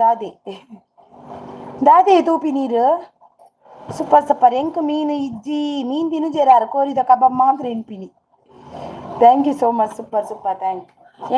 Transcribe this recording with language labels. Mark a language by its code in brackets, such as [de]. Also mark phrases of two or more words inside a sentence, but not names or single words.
[tcy] ದಾದೆ ತೂಪಿ ನೀರು ಸೂಪರ್ ಎಂಕ್ ಮೀನು ಇಜ್ಜಿ ಮೀನ್ ತಿನುಜೇರಾರು ಕೋರಿದ ಕಬಾಬ್ ಮಾತ್ರ ತಿನ್ಪಿನಿ. [en] thank you so much super thank you.